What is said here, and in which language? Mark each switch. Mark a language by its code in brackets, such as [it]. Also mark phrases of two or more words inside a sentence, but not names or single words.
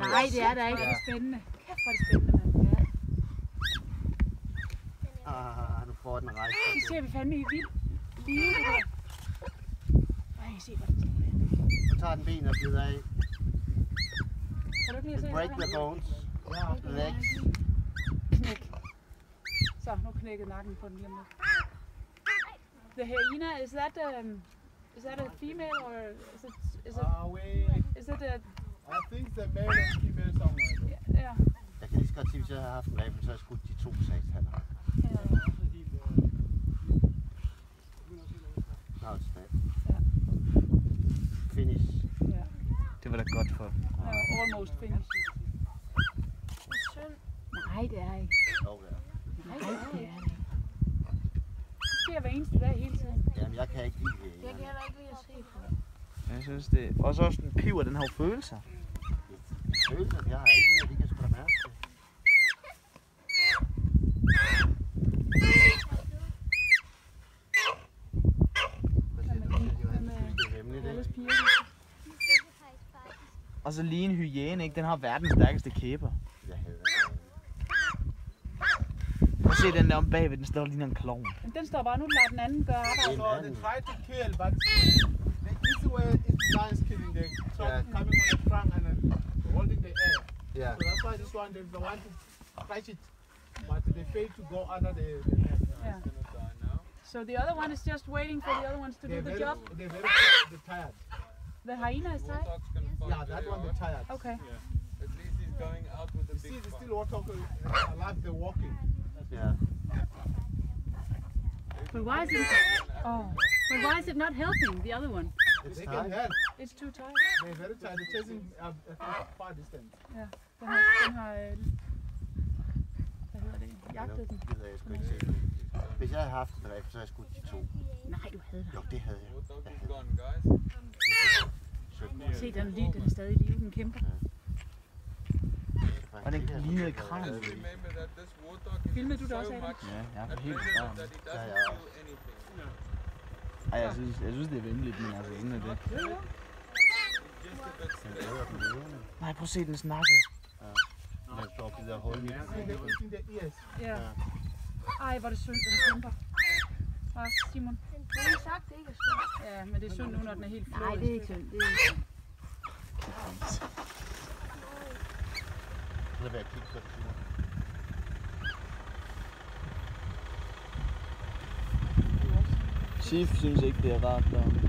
[da] Nej, det er da ikke. Det er spændende. Kæft, hvor er det spændende, mand. Ja. Nu får den rejse. Det ser vi fandme i vildt live, det der. Ej, se, hvor den står der. Så tager den ben og bider af. Kan du ikke lige at se [en] Break the bones. Legs. [da] Knæk. Så, nu knækkede nakken på den lige om lidt. [en] The hyena, is that a female or is it a... I think the male and female somewhere. [da] Ja. Jeg kan lige så godt sige, hvis jeg havde haft en rifle, så havde jeg skudt de to sataner. [en] Now it's dead. Finish. [da] Ja. Det var da godt for dem. [en] Almost finish. [da] Nej, det er ikke. Jo, ja. Nej, det er det. Det sker hver eneste dag hele tiden. Jamen, jeg kan ikke lide det. Jeg kan heller ikke lide at se på. Jeg synes det. Og så også den piver, den har jo følelser. Følelser, jeg har ikke mere, de kan sgu da mærke det. Og så lige en hyæne, ikke? Den har verdens stærkeste kæber. Jeg hader Prøv at se den der om bagved, den står lige en klovn. Men den står bare nu, lader den anden gøre arbejde. [en] So they try to kill, but the easy way is lions killing. They coming on the trunk and then holding the air. Yeah. So that's why this one they want to catch it, but they fail to go under the net. Yeah. So the other one is just waiting for the other ones to do the job. They're very tired. The hyena is tired? Yeah, that one they're tired. Okay. At least he's going out with the You big see, they one. still walk alive. They're walking. Yeah. But why is it? Oh. But why is it not helping the other one? They can help. It's too tired. They're very tired. They're chasing far distance. [da] Ja. Den har hvad hedder det? Jagtet den. Det gider jeg sgu ikke se. Hvis jeg havde haft en rifle, så havde jeg skudt de to. Nej, du havde det. Jo, det havde jeg. [en] What dog is gone, guys? [da] Se, den er stadig i live, den kæmper. Og den lignede kran. [en] Just remember that this warthog is [da] Filmede du det [en] so [da] også, Adam? [en] much [da] Ja, jeg er helt [en] adrenaline [da] klar. [en] that he [da] Ja, [en] doesn't [da] ja. [en] feel anything. [da] Ej, jeg synes det er vemmeligt, men altså ingen af det. [en] Just a bit stressed. [da] Nej, prøv at se, den snakkede. Den står og bider hul i. [en] See, they're eating their ears. [da] Ja. Ej, hvor er det synd, den kæmper. Hva, Simon? Du har sagt, det ikke er synd. Ja, men det er synd nu, når den er helt flået. Nej, det er ikke synd. Det er ikke synd. Så vil jeg kigge på det. Chief synes ikke, det er rart der.